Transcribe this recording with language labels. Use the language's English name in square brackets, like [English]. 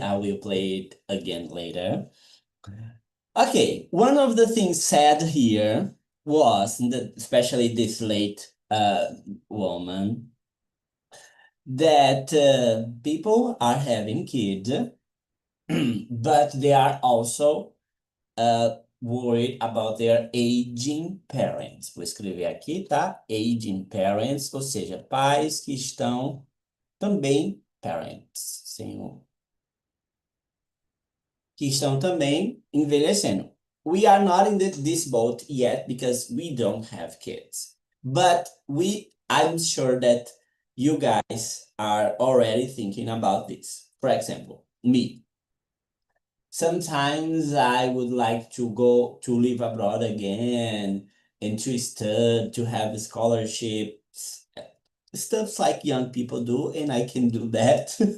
[English] I will play it again later. Okay, one of the things said here was, especially this late woman, that people are having kids, but they are also worried about their aging parents. [Portuguese] Vou escrever aqui, tá? Aging parents, ou seja, pais que estão também parents, que estão também envelhecendo. [English] We are not in this boat yet because we don't have kids. But I'm sure that you guys are already thinking about this. For example, me. Sometimes I would like to go to live abroad again and to study, to have scholarships, stuff like young people do, and I can do that.